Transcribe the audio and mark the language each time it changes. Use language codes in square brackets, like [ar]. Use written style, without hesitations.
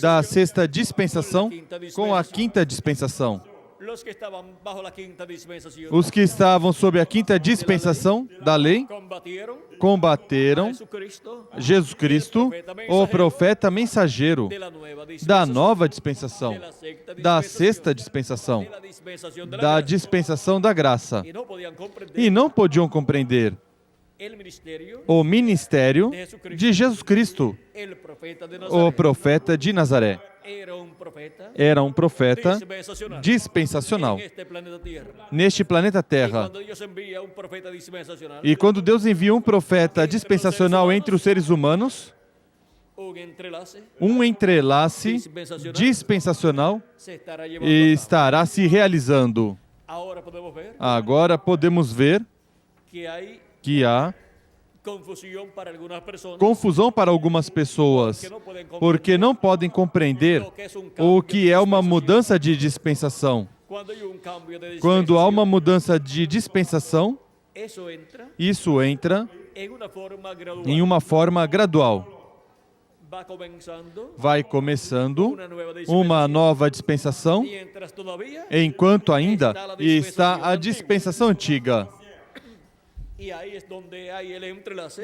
[pt] da sexta dispensação com a quinta dispensação. [es] los que estaban bajo la quinta dispensación [pt] Os que estavam sob a quinta dispensação da lei combateram Jesus Cristo, o profeta mensageiro [es] de la nueva [pt] da [es] dispensación, [pt] nova dispensação, da sexta dispensação, [es] de la dispensación de la [pt] da [es] gracia. [pt] dispensação da graça. [es] Y no podían comprender [pt] E não podiam compreender [es] el ministerio [pt] o ministério de Jesus Cristo, [es] el profeta de [pt] o [es] Nazaret. [pt] profeta de Nazaré. [es] Era un profeta [pt] Era um profeta dispensacional [es] en este planeta Tierra. [pt] neste planeta Terra. [es] Cuando Dios envía un profeta dispensacional, [pt] E quando Deus envia um profeta dispensacional entre os seres humanos, [es] un entrelace [pt] um entrelace dispensacional [es] se estará llevando a cabo. [pt] estará se realizando. [es] Ahora podemos ver [pt] Agora podemos ver [es] que hay [pt] que há [es] confusión para algunas personas [pt] confusão para algumas pessoas, porque não podem compreender o que é uma mudança de dispensação. [es] cuando hay un cambio de [pt] Quando há uma [es] dispensación, [pt] mudança de dispensação, [es] eso entra [pt] isso entra [es] en una forma gradual. [pt] em uma forma gradual. [es] Va comenzando [pt] Vai começando [es] una nueva [pt] uma [es] dispensación. [pt] nova dispensação, [es] Mientras todavía [pt] enquanto ainda está a dispensação antiga. [es] y ahí es donde hay el entrelace,